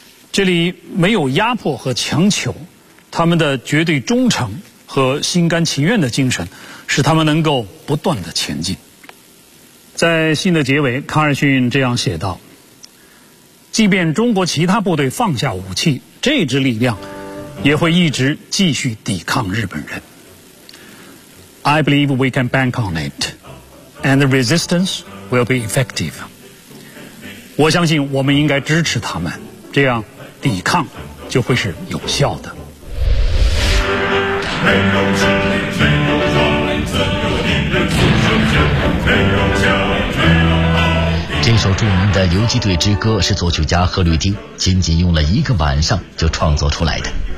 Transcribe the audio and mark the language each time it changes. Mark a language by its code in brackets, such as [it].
[zh] 这里没有压迫和强求，他们的绝对忠诚和心甘情愿的精神使他们能够不断的前进。在信的结尾，康尔逊这样写道，即便中国其他部队放下武器，这支力量也会一直继续抵抗日本人。 [en] I believe we can bank on it and the resistance will be effective。 [zh] 我相信我们应该支持他们，这样抵抗就会是有效的。没有吃力，没有壮丽，怎有令人俯首称臣？没有枪，没有炮。这首著名的《游击队之歌》是作曲家贺绿汀仅仅用了一个晚上就创作出来的。